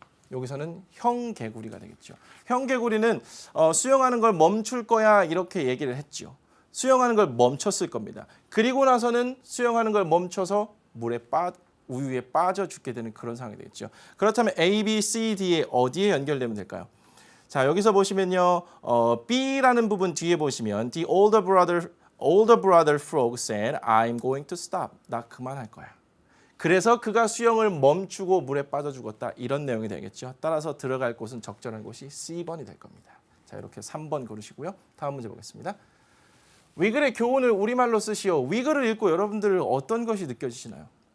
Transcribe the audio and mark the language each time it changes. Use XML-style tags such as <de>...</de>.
<ko>여기서는 형 개구리가 되겠죠. 형 개구리는 수영하는 걸 멈출 거야 이렇게 얘기를 했죠. 수영하는 걸 멈췄을 겁니다. 그리고 나서는 수영하는 걸 멈춰서 우유에 빠져 죽게 되는 그런 상황이 되겠죠. 그렇다면 A, B, C, D에 어디에 연결되면 될까요? 자, 여기서 보시면요. B라는 부분 뒤에 보시면</ko> <en>The older brother frog said, I'm going to stop.</en> <ko>나 그만할 거야. 그래서 그가 수영을 멈추고 물에 빠져 죽었다. 이런 내용이 되겠죠. 따라서 들어갈 곳은 적절한 곳이 C번이 될 겁니다. 자, 이렇게 3번 고르시고요. 다음 문제 보겠습니다. 위글의 교훈을 우리말로 쓰시오. 위글을 읽고 여러분들 어떤 것이 느껴지시나요?</ko>